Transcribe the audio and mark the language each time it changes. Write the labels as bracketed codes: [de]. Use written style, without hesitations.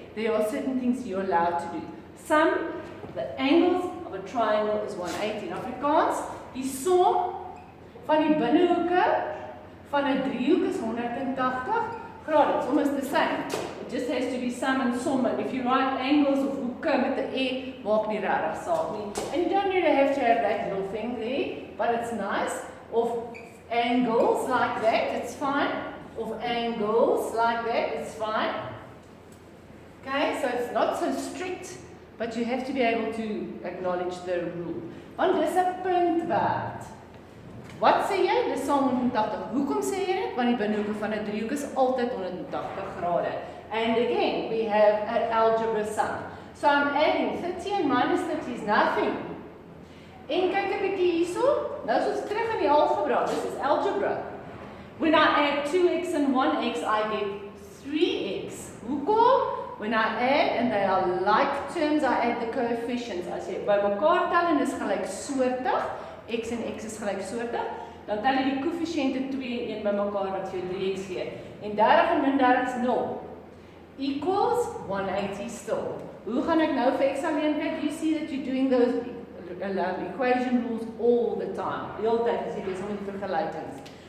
[en] There are certain things you're allowed to do. Sum, the angles of a triangle is 180. In Afrikaans, [af] die som van die binnehoeke van 'n driehoek is 180 grade. [en] It's almost the same. It just has to be sum and sum. And if you write angles [af] of hoeke met 'n E, maak nie regtig saak nie. [en] And you don't really have to have that little thing there, but it's nice. Of angles like that, it's fine. Of angles like that, it's fine. Okay, so it's not so strict, but you have to be able to acknowledge the rule. [af] Want dis 'n puntwerk. Wat sê jy? Dis 180. Hoekom sê jy dit? Want die binnehoeke van 'n driehoek is altyd 180 grade. [en] And again, we have an algebra sum. So I'm adding 30 and minus 30 is nothing. [af] En kyk 'n bietjie hierso. Nou is ons terug in die algebra. [en] This is algebra. When I add 2x and 1x, I get 3x. [af] Hoekom? [en] When I add, and they are like terms, I add the coefficients. [af] As jy by mekaar tel en is gelyksoortig, x en x is gelyksoortig, dan tel jy die koëffisiënte 2 en 1 by mekaar wat vir jou 3x gee. En 30 en min 30 is 0. [en] Equals 180 still. [af] Hoe gaan ek nou vir x alleen kyk? [en] You see that you're doing those equation rules all the time. [af] Die hele tyd as jy besig met vergelykings.